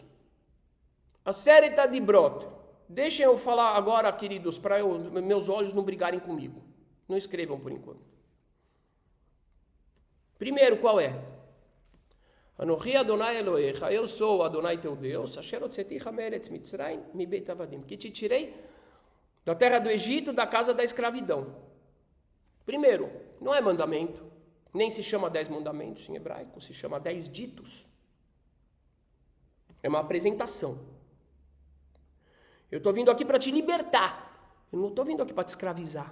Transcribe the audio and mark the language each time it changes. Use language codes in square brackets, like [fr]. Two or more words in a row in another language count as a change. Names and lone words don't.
[pt] A série está de brota. Deixem eu falar agora, queridos, para meus olhos não brigarem comigo. Não escrevam por enquanto. Primeiro, qual é? [he] אנכי אדוני אלהיך, [pt] eu sou Adonai teu Deus, [he] אשר הוצאתיך מארץ מצרים מבית עבדים, [pt] que te tirei da terra do Egito, da casa da escravidão. Primeiro, não é mandamento, nem se chama 10 mandamentos em hebraico, se chama 10 ditos. É uma apresentação. Eu estou vindo aqui para te libertar, eu não estou vindo aqui para te escravizar.